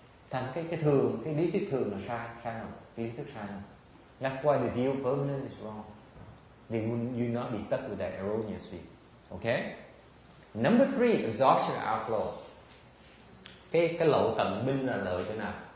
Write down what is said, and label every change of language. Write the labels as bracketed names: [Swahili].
[Vietnamese] Thành cái thường, cái lý thuyết thường là sai không? Cái lý thuyết sai không? [English] That's why the view of permanence is wrong. You not be stuck with that erroneous view. Okay? Number 3, exhaustion outflow. [Vietnamese] Cái lộ tận binh là lợi chỗ nào?